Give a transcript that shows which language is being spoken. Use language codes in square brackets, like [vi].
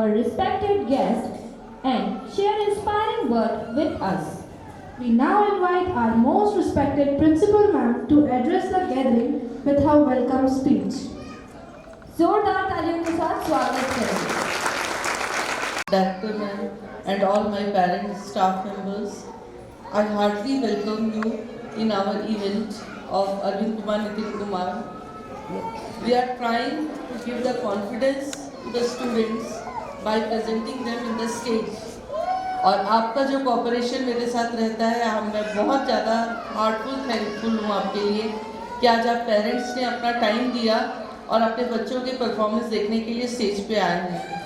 [en] respected guest and share inspiring word with us. We now invite our most respected principal ma'am to address the gathering with her welcome speech. [hi] जोरदार तालियों के साथ स्वागत करें. [en] Director ma'am and all my parents, staff members, I heartily welcome you in our event of Arvind Kumar Nitin Kumar. We are trying to give the confidence to the students by presenting them in the stage. [hi] और आपका जो cooperation मेरे साथ रहता है, मैं बहुत ज़्यादा हार्टफुल थैंकफुल हूँ आपके लिए कि आज आप पेरेंट्स ने अपना टाइम दिया और अपने बच्चों के परफॉर्मेंस देखने के लिए स्टेज पे आए हैं.